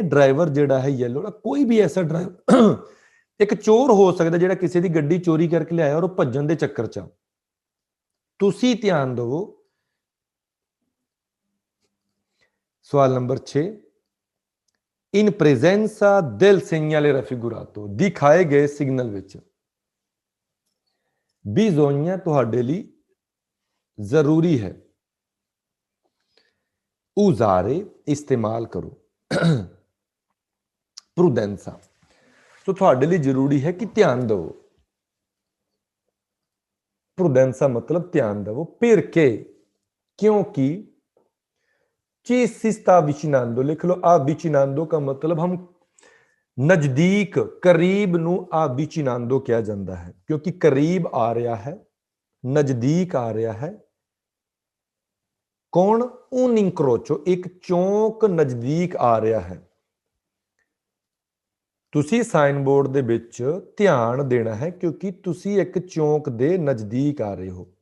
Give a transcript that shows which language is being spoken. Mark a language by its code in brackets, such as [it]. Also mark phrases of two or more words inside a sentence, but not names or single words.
[pa] ਡਰਾਈਵਰ ਜਿਹੜਾ ਹੈ ਯੈਲੋ ਦਾ, ਕੋਈ ਵੀ ਐਸਾ ਡਰਾਈਵਰ, ਇੱਕ ਚੋਰ ਹੋ ਸਕਦਾ ਜਿਹੜਾ ਕਿਸੇ ਦੀ ਗੱਡੀ ਚੋਰੀ ਕਰਕੇ ਲਿਆਇਆ ਔਰ ਉਹ ਭੱਜਣ ਦੇ ਚੱਕਰ 'ਚ। ਤੁਸੀਂ ਧਿਆਨ ਦਿਵੋ। ਸਵਾਲ ਨੰਬਰ 6, [it] in presenza del segnale raffigurato, [pa] ਦਿਖਾਏ ਗਏ ਸਿਗਨਲ ਵਿੱਚ ਬਿਜ਼ੋਨੀਆ ਤੁਹਾਡੇ ਲਈ ਜ਼ਰੂਰੀ ਹੈ। ਉਜ਼ਾਰੇ ਇਸਤੇਮਾਲ ਕਰੋ। ਪ੍ਰੂਡੈਂਸਾ, ਸੋ ਤੁਹਾਡੇ ਲਈ ਜ਼ਰੂਰੀ ਹੈ ਕਿ ਧਿਆਨ ਦਿਓ। ਪ੍ਰੂਡੈਂਸਾ ਮਤਲਬ ਧਿਆਨ ਦਿਵੋ। [it] perché, क्योंकि, ci si sta avvicinando, [hi] लिख लो avvicinando का मतलब हम नजदीक, करीब [pa] ਨੂੰ avvicinando ਕਿਹਾ ਜਾਂਦਾ ਹੈ, ਕਿਉਂਕਿ ਕਰੀਬ ਆ ਰਿਹਾ ਹੈ, ਨਜ਼ਦੀਕ ਆ ਰਿਹਾ ਹੈ। ਕੌਣ? [it] un incrocio, [pa] ਇੱਕ ਚੌਂਕ ਨਜ਼ਦੀਕ ਆ ਰਿਹਾ ਹੈ। ਤੁਸੀਂ [en] sign board [pa] ਦੇ ਵਿੱਚ ਧਿਆਨ ਦੇਣਾ ਹੈ, ਕਿਉਂਕਿ ਤੁਸੀਂ ਇੱਕ ਚੌਂਕ ਦੇ ਨਜ਼ਦੀਕ ਆ ਰਹੇ ਹੋ।